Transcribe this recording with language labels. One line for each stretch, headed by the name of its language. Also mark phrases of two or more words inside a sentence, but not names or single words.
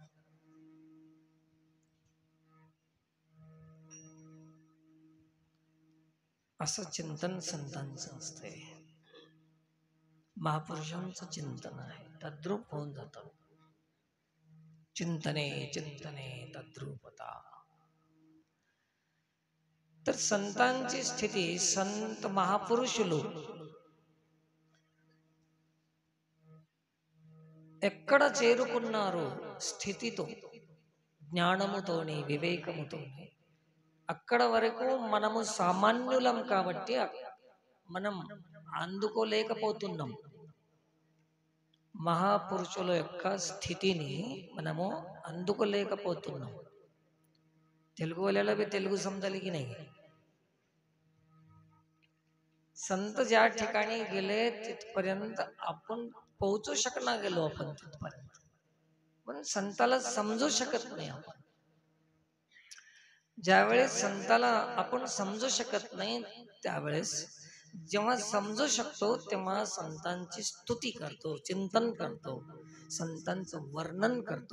Marathi: असं चिंतन संतांचं असते, महापुरुषांचं चिंतन आहे. तद्रूप होऊन जातं. चिंतने चिंतने तद्रूपता. तर संतांची स्थिती, संत महापुरुष लोक
Telugu: ఎక్కడ చేరుకున్నారో స్థితితో, జ్ఞానముతోని, వివేకముతోని, అక్కడ వరకు మనము సామాన్యులం కాబట్టి మనం అందుకోలేకపోతున్నాం. మహాపురుషుల యొక్క స్థితిని మనము అందుకోలేకపోతున్నాం.
Marathi: తెలుగు वाल्याला बी तेलुगू समजाली की नाही? संत ज्या ठिकाणी गेले तिथपर्यंत आपण पोहोचू शकणार गेलो आपण तिथपर्यंत, पण संताला समजू शकत नाही आपण. ज्यावेळेस संताला आपण समजू शकत नाही त्यावेळेस जेव्हा समजू शकतो तेव्हा संतांची स्तुती करतो, चिंतन करतो, संतांचं वर्णन करतो.